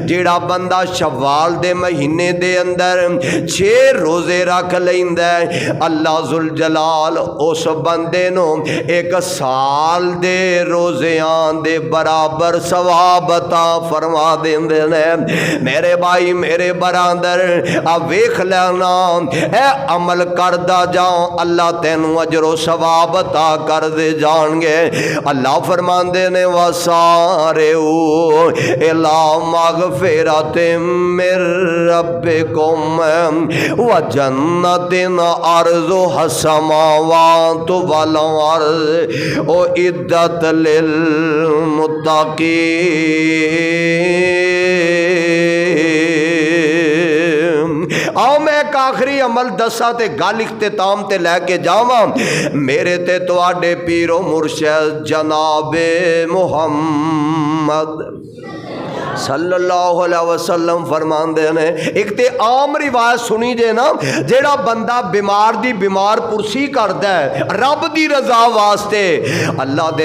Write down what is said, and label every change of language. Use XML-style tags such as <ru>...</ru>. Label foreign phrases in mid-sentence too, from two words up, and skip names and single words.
<pa>جیڑا بندہ شوال دے مہینے دے اندر 6 روزے رکھ لیندا، اللہ جل جلال اس بندے نوں 1 سال دے روزیاں دے برابر ثواب عطا فرما دیندے نے. میرے بھائی میرے برادر آ ویکھ لینا، اے عمل کردا جاؤ، اللہ تینوں اجر و ثواب عطا کر دے جانگے. اللہ فرماندے نے</pa> <ar>وسارعوا إلى مغفرة من ربكم وجنة عرضها السماوات والأرض أعدت للمتقين.</ar> <pa>آؤ میں اک آخری عمل دساں تے گل اختتام تے لے کے جاواں. میرے تے تہاڈے پیر و مرشد جناب محمد صلی اللہ علیہ وسلم فرماندے نے، اک تے عام روایت سنی جے نا، جیڑا بندہ بیمار دی بیمار پرسی کردا ہے رب دی رضا واسطے، اللہ دے</pa>